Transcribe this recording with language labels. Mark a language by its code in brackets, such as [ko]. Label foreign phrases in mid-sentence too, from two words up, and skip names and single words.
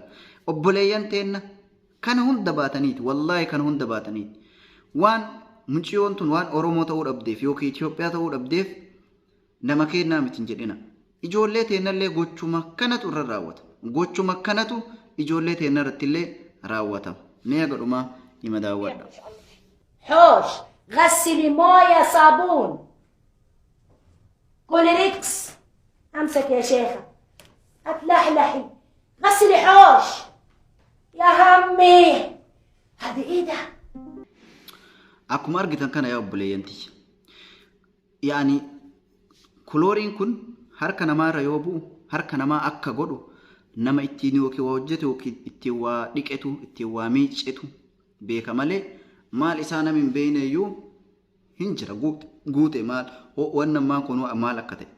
[om] Obboleeyyan teenna kana hunda baataniiti, wallaahi kana hunda baataniiti. Waan muciyoon tun waan Oromoo ta'uu dhabdeef yookiin Itoophiyaa ta'uu dhabdeef nama kennaa miti hin jedhina. Ijoollee teennallee gochuma kanatu irra raawwata. Gochuma kanatu ijoollee teenna irratti illee raawwatama. Mee agadhumaa hima daawwadha. [ar] حوش غسلي مويه صابون كوليريكس امسك يا شيخه اتلحلحي غسلي حوش يا همي هذه ايه ده؟ [om] Akkuma argitan kana yaa obboleeyyanti. Yaani kulooriin kun harka namaarra yoo bu'u harka namaa akka godhu nama ittiin yookiin waa hojjetu yookiin ittiin waa dhiqetu ittiin waa miiccetu beeka malee maal isaa nama hin beekne iyyuu hin jira guute maal waan namaa kun maal akka ta'e.